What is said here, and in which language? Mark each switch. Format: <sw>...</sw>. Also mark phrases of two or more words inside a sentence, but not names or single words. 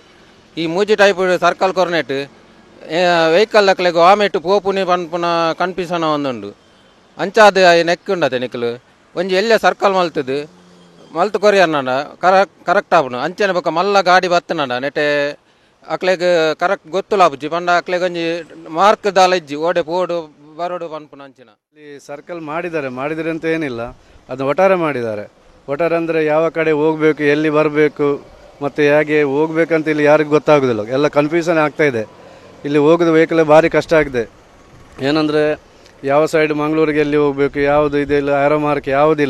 <tcy>ಈ ಮೂಜಿ</tcy> <en>type circle</en> <tcy>ಕೊರ್ನೆಟ್ ವೆಹಿಕಲ್ ಅಕ್ಲೆಗು ಆಮೆಟ್ಟು ಪೋಪುನಿ ಪನ್ಪುನ ಕನ್ಫ್ಯೂಷನ್ ಒಂದುಂಡು ಅಂಚಾದ ನೆಕ್ ಉಂಡತೆ ನಿಕ್ಕಲು ಒಂಜಿ ಎಲ್ಲೆ ಸರ್ಕಲ್ ಮಲ್ತದು ಮಲ್ತು ಕೊರಿಯರ್ನಂಡ ಕರೆಕ್ಟ್ ಆಪುನು ಅಂಚನೆ ಬೊಕ್ಕ ಮಲ್ಲ ಗಾಡಿ ಬತ್ತನಂಡ ನೆಟೆ ಅಕ್ಲೆಗ್ ಕರೆಕ್ಟ್ ಗೊತ್ತುಲಾಪುಜಿ ಪಂಡ ಅಕ್ಲೆಗ್ ಒಂಜಿ ಮಾರ್ಕ್ ದಾಲ ಇಜ್ಜಿ ಓಡೆ ಪೋಡು ಬರೋಡು ಪನ್ಪುನ ಅಂಚಿನ.</tcy> <kn>ಇಲ್ಲಿ ಸರ್ಕಲ್ ಮಾಡಿದರೆ ಅಂತ ಏನಿಲ್ಲ, ಅದನ್ನ ಒಟ್ಟಾರೆ ಮಾಡಿದ್ದಾರೆ. ಒಟ್ಟಾರೆ ಅಂದರೆ ಯಾವ ಕಡೆ ಹೋಗಬೇಕು, ಎಲ್ಲಿ ಬರಬೇಕು ಮತ್ತು ಹೇಗೆ ಹೋಗ್ಬೇಕಂತ ಇಲ್ಲಿ ಯಾರಿಗೂ ಗೊತ್ತಾಗೋದಿಲ್ಲ. ಎಲ್ಲ ಕನ್ಫ್ಯೂಷನ್ ಆಗ್ತಾ ಇದೆ. ಇಲ್ಲಿ ಹೋಗೋದು ವೆಹಿಕಲ್ ಭಾರಿ ಕಷ್ಟ ಆಗಿದೆ. ಏನಂದರೆ ಯಾವ ಸೈಡ್ ಮಂಗಳೂರಿಗೆ ಎಲ್ಲಿ ಹೋಗಬೇಕು ಯಾವುದು ಇದೆಲ್ಲ</kn> <en>arrow mark</en> <kn>ಯಾವುದಿಲ್ಲ.</kn>